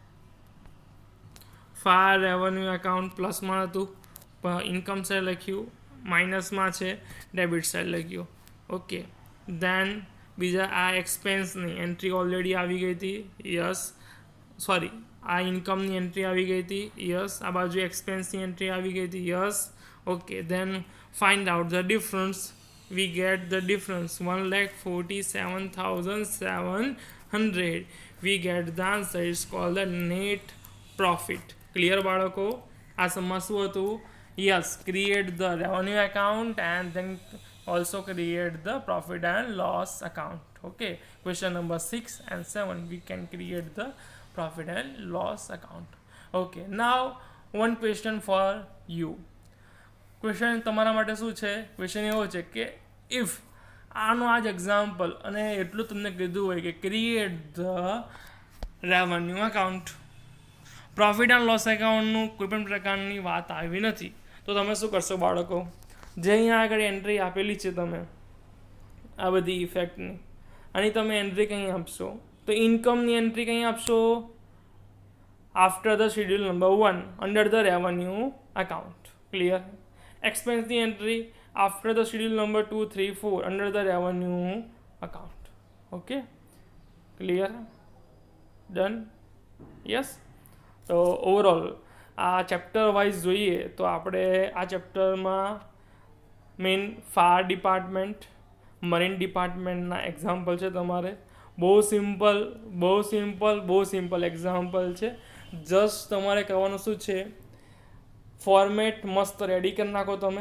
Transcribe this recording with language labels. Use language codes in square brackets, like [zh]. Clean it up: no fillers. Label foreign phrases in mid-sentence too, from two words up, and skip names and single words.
[en] fire revenue account plus હતું income side લખ્યું માઇનસમાં છે debit side લખ્યું okay then [gu] બીજા આ [en] expense entry already [gu] આવી ગઈ હતી [en] yes sorry આ income entry [gu] આવી ગઈ હતી [en] યસ [gu] આ બાજુ [en] expense entry [gu] આવી ગઈ હતી [en] yes okay then find out the difference we get the difference 1,47,700 we get the answer is called the net profit clear [gu] બાળકો આ સમમાં શું હતું [en] yes create the revenue account and then also create the profit and loss account okay question number 6 and 7 we can create the profit and loss account okay now one question for you [gu] ક્વેશ્ચન તમારા માટે શું છે ક્વેશ્ચન એવો છે કે ઇફ આનો આ જ એક્ઝામ્પલ અને એટલું તમને કીધું હોય કે [en] create the revenue account profit and loss account [gu] કોઈપણ પ્રકારની વાત આવી નથી તો તમે શું કરશો બાળકો જે અહીંયા આગળ એન્ટ્રી આપેલી છે તમે આ બધી ઇફેક્ટની આની તમે એન્ટ્રી કંઈ આપશો [en] તો income entry [gu] કંઈ આપશો [en] after the schedule number 1 under the revenue account clear expense entry after the schedule number 2 3 4 under the revenue account okay clear done yes so overall આ chapter wise [gu] જોઈએ તો આપણે આ [en] ચેપ્ટરમાં main fire department marine department example [gu] છે તમારે. બહુ [en] simple example [gu] છે. જસ્ટ તમારે કહેવાનું શું છે, ફોર્મેટ મસ્ત રેડી કરી નાખો તમે.